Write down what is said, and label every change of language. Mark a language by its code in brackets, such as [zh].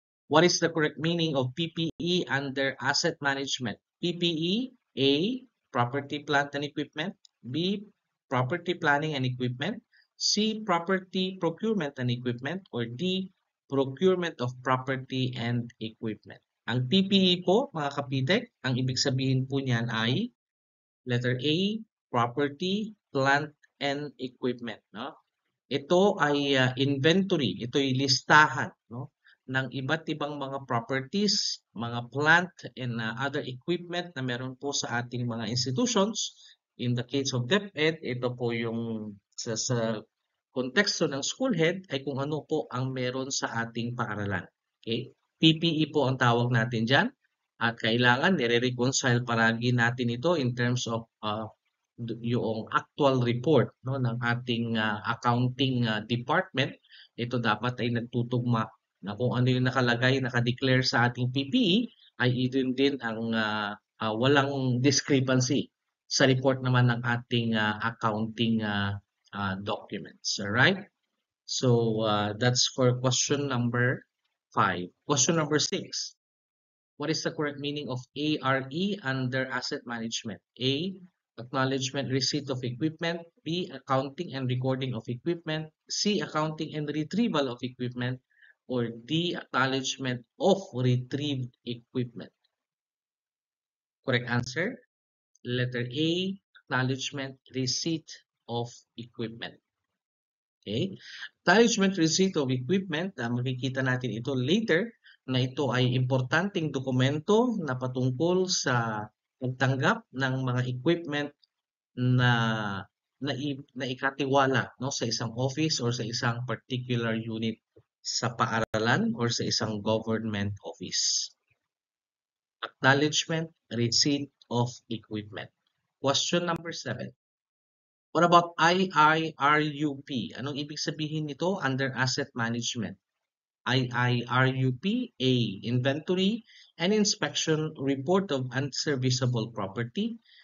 [en] What is the correct meaning of PPE under asset management? PPE, A, property, plant, and equipment. B, property planning and equipment. C, property procurement and equipment. Or D, procurement of property and equipment. [tl] Ang PPE po, mga kapitek, ang ibig sabihin po niyan ay letter A, property, plant, and equipment. No? Ito ay inventory, ito ay listahan, no, ng iba't ibang mga properties, mga plant and other equipment na meron po sa ating mga institutions. In the case of DepEd, ito po yung sa konteksto ng school head ay kung ano po ang meron sa ating paaralan. Okay? PPE po ang tawag natin dyan at kailangan nire-reconcile paragi natin ito in terms of yung actual report, no, ng ating accounting department. Ito dapat ay nagtutugma na kung ano yung nakalagay, nakadeclare sa ating PPE ay yun din ang walang discrepancy sa report naman ng ating accounting documents. [en] Alright? So that's for question number 5. Question number 6. What is the correct meaning of ARE under asset management? A, acknowledgement receipt of equipment. B, accounting and recording of equipment. C, accounting and retrieval of equipment. Or D, acknowledgement of retrieved equipment. Correct answer, letter A, acknowledgement receipt of equipment. Okay? [tl] Acknowledgement receipt of equipment, makikita natin ito later, na ito ay importanteng dokumento na patungkol sa pagtanggap ng mga equipment na na ikatiwala, no, sa isang office or sa isang particular unit sa paaralan or sa isang government office. [en] Acknowledgement receipt of equipment. Question number 7. What about IIRUP? Anong ibig sabihin nito under asset management? IIRUP, A, inventory and inspection report of unserviceable property.